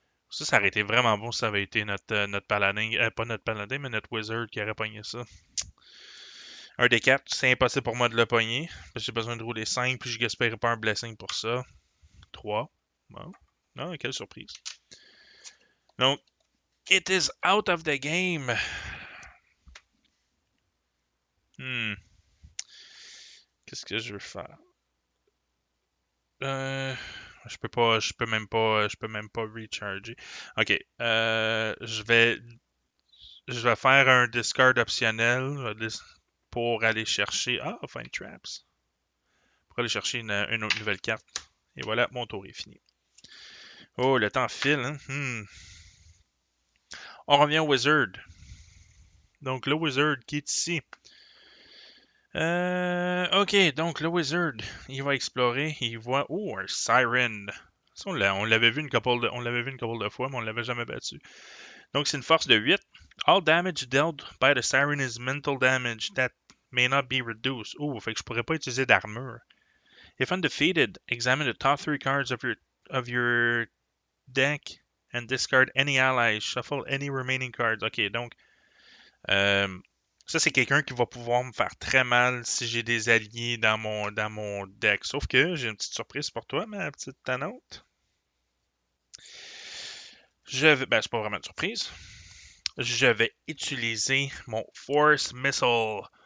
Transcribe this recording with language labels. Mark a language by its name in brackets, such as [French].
[French] Ça aurait été vraiment bon si ça avait été notre paladin, pas notre paladin, mais notre wizard qui aurait pogné ça. Un des quatre, c'est impossible pour moi de le pogner. Parce que j'ai besoin de rouler 5, puis je gaspillerai pas un blessing pour ça. 3. Bon. Non, quelle surprise. Donc, [English] it is out of the game. Hmm. [French] Qu'est-ce que je veux faire? Je peux même pas recharger. Ok, je vais faire un discard optionnel pour aller chercher. Ah, Find Traps. Pour aller chercher une autre nouvelle carte. Et voilà, mon tour est fini. Oh, le temps file, hein? On revient au Wizard. Donc, le Wizard qui est ici. Ok, donc le Wizard, il va explorer. Il voit. Oh, un Siren. Ça, on l'avait vu on l'avait vu une couple de fois, mais on l'avait jamais battu. Donc, c'est une force de 8. [English] All damage dealt by the siren is mental damage that may not be reduced. [French] Oh, fait que je pourrais pas utiliser d'armure. [English] If undefeated, examine the top 3 cards of your deck and discard any allies. Shuffle any remaining cards. [French] Ok, donc, euh, ça, c'est quelqu'un qui va pouvoir me faire très mal si j'ai des alliés dans mon deck. Sauf que j'ai une petite surprise pour toi, ma petite tannante. Ben, c'est pas vraiment une surprise. Je vais utiliser mon Force Missile.